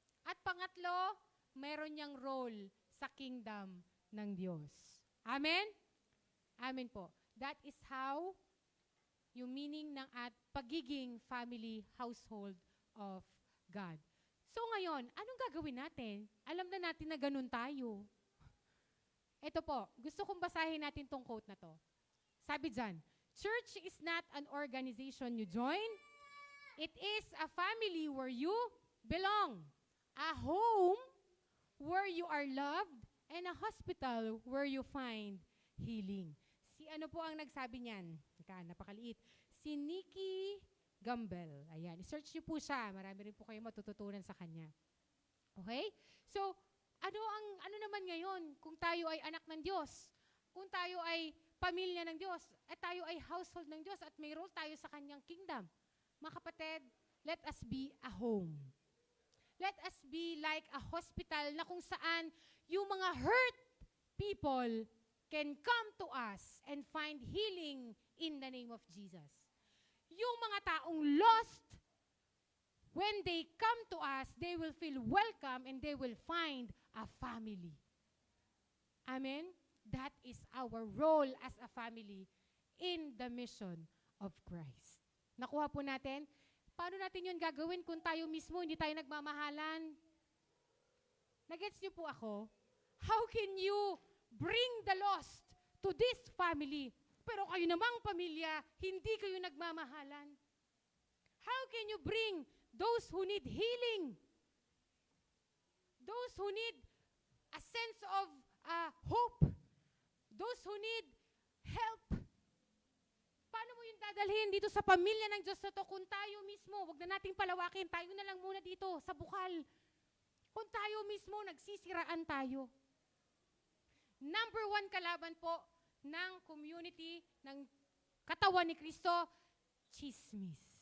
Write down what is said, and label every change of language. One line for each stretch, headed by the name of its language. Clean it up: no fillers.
Filipino: At pangatlo, meron niyang role sa kingdom ng Diyos. Amen? Amen po.
English: That is how yung meaning ng pagiging family household of God.
Filipino: So ngayon, anong gagawin natin? Alam na natin na ganun tayo. Ito po, gusto kong basahin natin tong quote na to. Sabi dyan,
English: church is not an organization you join. It is a family where you belong. A home where you are loved and a hospital where you find healing.
Filipino: Si ano po ang nagsabi niyan? Napakaliit. Si Nikki Gumbel. Ayan, search niyo po siya. Marami rin po kayo matututunan sa kanya. Okay? So, ano naman ngayon kung tayo ay anak ng Diyos? Kung tayo ay pamilya ng Diyos, at tayo ay household ng Diyos, at may role tayo sa kanyang kingdom. Mga kapatid,
English: let us be a home. Let us be like a hospital
Filipino: na kung saan yung
English: mga hurt people can come to us and find healing in the name of Jesus.
Filipino: Yung mga taong
English: lost, when they come to us, they will feel welcome and they will find a family. Amen? That is our role as a family. in the mission of Christ.
Filipino: Nakuha po natin? Paano natin yun gagawin kung tayo mismo hindi tayo nagmamahalan? Nagets niyo po ako?
English: How can you bring the lost to this family?
Filipino: Pero kayo namang pamilya, hindi kayo nagmamahalan.
English: How can you bring those who need healing? Those who need a sense of hope? Those who need help?
Filipino: Paano mo yung dadalhin dito sa pamilya ng Diyos na to kung tayo mismo, wag na nating palawakin, tayo na lang muna dito sa bukal. Kung tayo mismo, nagsisiraan tayo. Number 1 kalaban po ng community, ng katawan ni Kristo, chismis.